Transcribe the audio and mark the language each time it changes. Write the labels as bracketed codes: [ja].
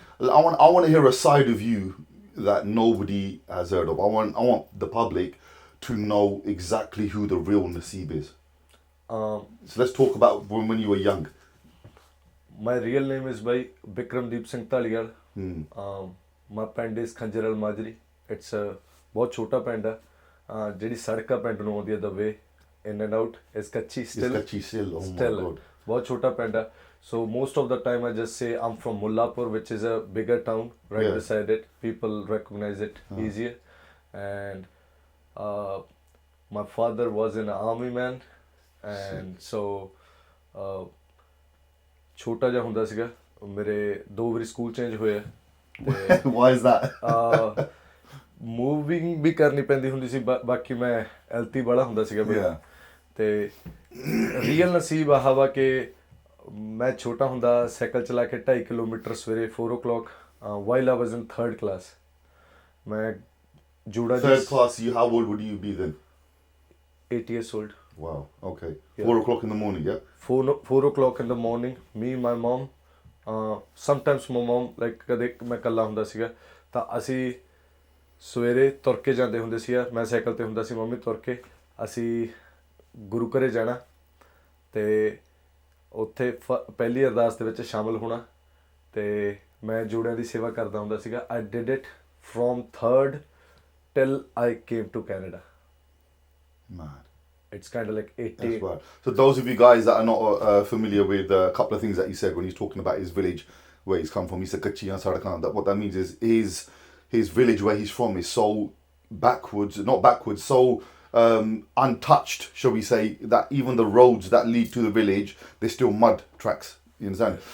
[en] I want to hear a side of you that nobody has heard of. I want the public to know exactly who the real Nasib is. So let's talk about when you were young. My real name is by Bikramdeep Singh Taliyal. [pa] My ਪਿੰਡ is ਖੰਜਰ ਅਲਮਾਜਰੀ. It's a ਬਹੁਤ ਛੋਟਾ ਪਿੰਡ ਹੈ ਜਿਹੜੀ ਸੜਕਾਂ ਪਿੰਡ ਨੂੰ ਆਉਂਦੀ ਹੈ [en] the way in and out is [pa] ਕੱਚੀ still. [en] It's ਕੱਚੀ still. Oh still. my God. [pa] ਬਹੁਤ ਛੋਟਾ ਪਿੰਡ ਹੈ. [en] So most of the time I just say I'm from Mullapur, which is a bigger town right beside it. People recognize it easier. And my father was an army man, and so [pa] ਛੋਟਾ ਜਿਹਾ ਹੁੰਦਾ ਸੀਗਾ ਮੇਰੇ 2 ਵਾਰੀ school change ਹੋਇਆ ਤੇ [en] Why is that? [pa] Moving ਵੀ ਕਰਨੀ ਪੈਂਦੀ ਹੁੰਦੀ ਸੀ ਬਾਕੀ ਮੈਂ ਐਲਤੀ ਵਾਲਾ ਹੁੰਦਾ ਸੀਗਾ ਬੜਾ ਤੇ ਰੀਅਲ ਨਸੀਬ ਆਹ ਵਾ ਕਿ ਮੈਂ ਛੋਟਾ ਹੁੰਦਾ ਸਾਈਕਲ ਚਲਾ ਕੇ 2.5 ਕਿਲੋਮੀਟਰ ਸਵੇਰੇ 4 o'clock [en] while I was in 3rd class [pa] ਮੈਂ ਜੂੜਾ [en] 3rd class, how old would you be then? 8 years old. Wow, okay. 4 o'clock in the morning, yeah? 4 o'clock in the morning, me, my mom, sometimes my mom, like [pa] ਕਦੇ ਮੈਂ ਇਕੱਲਾ ਹੁੰਦਾ ਸੀਗਾ ਤਾਂ ਅਸੀਂ ਸਵੇਰੇ ਤੁਰ ਕੇ ਜਾਂਦੇ ਹੁੰਦੇ ਸੀ ਮੈਂ ਸਾਈਕਲ ਤੇ ਹੁੰਦਾ ਸੀ ਮੰਮੀ ਤੁਰ ਕੇ ਅਸੀਂ ਗੁਰੂ ਘਰੇ ਜਾਣਾ ਤੇ ਉੱਥੇ ਪਹਿਲੀ ਅਰਦਾਸ ਦੇ ਵਿੱਚ ਸ਼ਾਮਲ ਹੋਣਾ ਤੇ ਮੈਂ ਜੋੜਿਆਂ ਦੀ ਸੇਵਾ ਕਰਦਾ ਹੁੰਦਾ ਸੀਗਾ [en] I did it from 3rd till I came to Canada. Mad. It's kind of like 80. That's right. So those of you guys that are not familiar with a couple of things that he said when he's talking about his village, where he's come from, he said Kachi and Sarakan, that what that means is his village where he's from is so not backwards, so untouched, shall we say, that even the roads that lead to the village, they're still mud tracks. You understand?